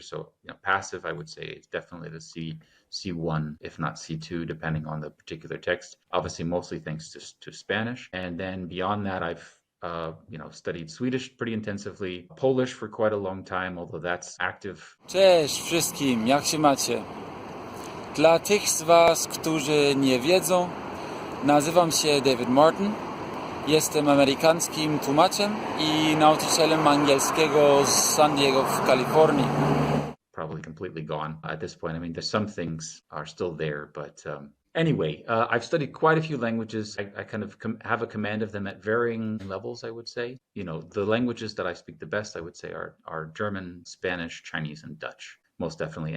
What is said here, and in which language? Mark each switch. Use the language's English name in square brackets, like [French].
[English] So passive, I would say it's definitely the C1, if not C2, depending on the particular text. Obviously, mostly thanks to Spanish. And then beyond that, I've studied Swedish pretty intensively, Polish for quite a long time, although that's active. [Polish] Cześć wszystkim, jak się macie? Dla tych z was, którzy nie wiedzą, nazywam się David Martin. Jestem amerykańskim tłumaczem I nauczycielem angielskiego z San Diego w Kalifornii. [English] Probably completely gone at this point. I mean, there's some things are still there, but anyway, I've studied quite a few languages. I kind of have a command of them at varying levels, I would say. The languages that I speak the best, I would say, are German, Spanish, Chinese, and Dutch, most definitely.